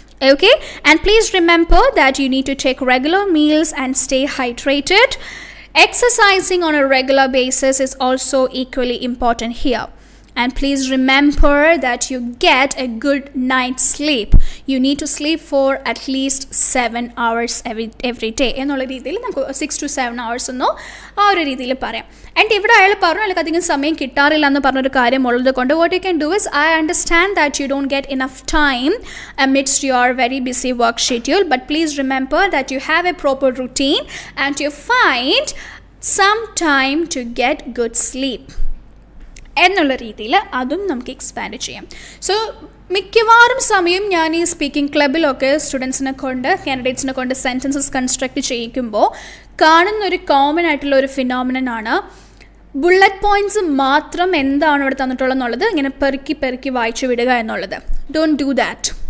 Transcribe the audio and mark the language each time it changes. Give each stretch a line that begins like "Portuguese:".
English: Okay, and please remember that you need to take regular meals and stay hydrated. Exercising on a regular basis is also equally important here. And please remember that you get a good night's sleep. You need to sleep for at least 7 hours every day.
Malayalam: എന്നുള്ള രീതിയിൽ നമുക്ക്
English: 6 to 7 hours
Malayalam: എന്നോ ആ ഒരു രീതിയിൽ പറയാം.
English: and
Malayalam: ഇവിടെ അയാൾ പറഞ്ഞു അല്ലെങ്കിൽ അധികം സമയം കിട്ടാറില്ല എന്ന് പറഞ്ഞൊരു കാര്യം ഉള്ളത് കൊണ്ട്
English: what you can do is, I understand that you don't get enough time amidst your very busy work schedule, but please remember that you have a proper routine and you find some time to get good sleep.
Malayalam: എന്നുള്ള രീതിയിൽ അതും നമുക്ക് expand ചെയ്യാം. So മിക്കവാറും സമയം ഞാൻ ഈ speaking ക്ലബിലൊക്കെ സ്റ്റുഡൻസിനെ കൊണ്ട് കാൻഡിഡേറ്റ്സിനെ കൊണ്ട് സെൻറ്റൻസസ് കൺസ്ട്രക്ട് ചെയ്യിക്കുമ്പോൾ കാണുന്നൊരു കോമൺ ആയിട്ടുള്ള ഒരു ഫിനോമിനനാണ് ബുള്ളറ്റ് പോയിൻറ്റ്സ് മാത്രം എന്താണ് ഇവിടെ തന്നിട്ടുള്ളതെന്നുള്ളത് ഇങ്ങനെ പെറുക്കി വായിച്ചു വിടുക എന്നുള്ളത്.
English: Don't do that.